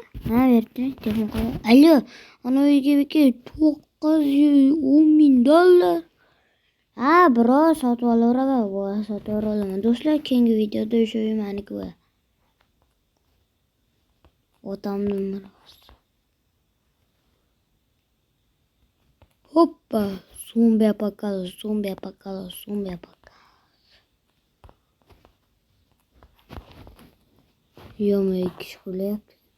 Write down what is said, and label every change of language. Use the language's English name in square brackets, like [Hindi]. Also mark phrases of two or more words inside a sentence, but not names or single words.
[Uzbek] Ha, berib turing. Telefon qo'y. Alo, ana uyga beka $910,000. Ha, bro, sotib olaveraman. Voy, sotib olaman. Do'stlar, keyingi videoda o'sha uy meniki bo'ladi. Otamning mirosi. Hoppa, [English] zombie apocalypse, zombie apocalypse, zombie apocalypse. [Uzbek] Yo'q, ikki kishi bo'lyapti.